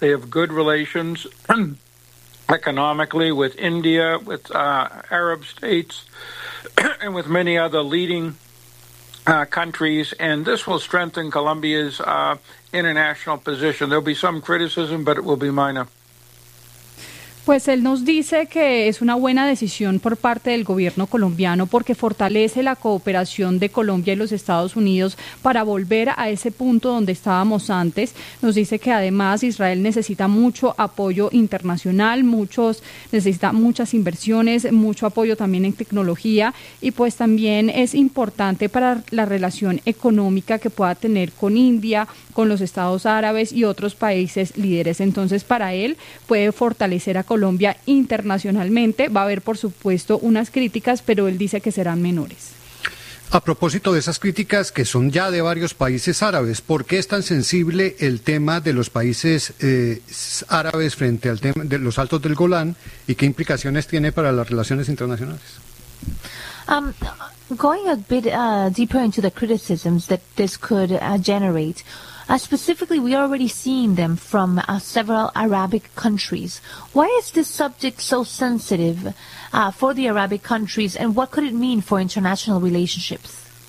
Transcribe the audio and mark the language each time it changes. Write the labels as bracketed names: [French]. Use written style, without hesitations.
[English] They have good relations economically with India, with Arab states, and with many other leading countries, and this will strengthen Colombia's international position. There'll be some criticism, but it will be minor. [Spanish] Pues él nos dice que es una buena decisión por parte del gobierno colombiano porque fortalece la cooperación de Colombia y los Estados Unidos para volver a ese punto donde estábamos antes. Nos dice que además Israel necesita mucho apoyo internacional, necesita muchas inversiones, mucho apoyo también en tecnología, y pues también es importante para la relación económica que pueda tener con India, con los Estados Árabes y otros países líderes. Entonces, para él puede fortalecer a Colombia internacionalmente. Va a haber, por supuesto, unas críticas, pero él dice que serán menores. A propósito de esas críticas, que son ya de varios países árabes, ¿por qué es tan sensible el tema de los países árabes frente al tema de los Altos del Golán y qué implicaciones tiene para las relaciones internacionales? [English] Going a bit deeper into the criticisms that this could generate, specifically, we are already seeing them from several Arabic countries. Why is this subject so sensitive for the Arabic countries, and what could it mean for international relationships?